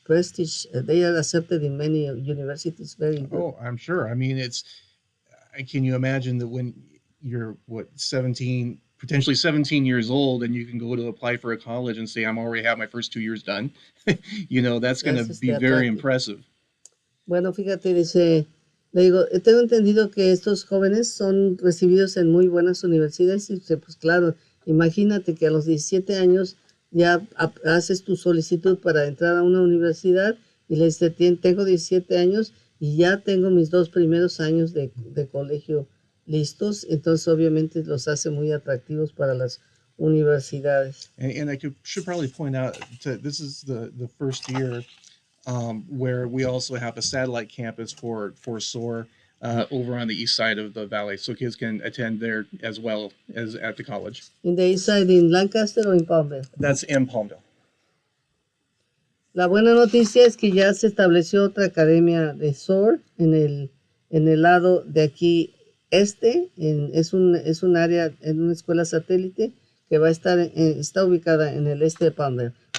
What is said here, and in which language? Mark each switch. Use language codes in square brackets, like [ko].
[en] They are accepted in many universities. Very good. Oh, I'm sure. I mean, can you imagine that when you're 17, potentially 17 years old, and you can go to apply for a college and say, I'm already have my first 2 years done? That's going to be very impressive. [es] Bueno, fíjate, dice, le digo, tengo entendido que estos jóvenes son recibidos en muy buenas universidades. Y pues claro, imagínate que a los 17 años ya haces tu solicitud para entrar a una universidad y le dices, tengo 17 años y ya tengo mis 2 primeros años de colegio listos. Entonces obviamente los hace muy atractivos para las universidades. [en] And I should probably point out that this is the first year where we also have a satellite campus for SOAR over on the east side of the valley, so kids can attend there as well as at the college. In the east side, in Lancaster or in Palmdale? That's in Palmdale. [es] La buena noticia es que ya se estableció otra academia de SOAR en el lado de aquí es un área, en una escuela satélite que va a estar está ubicada en el este de Palmdale.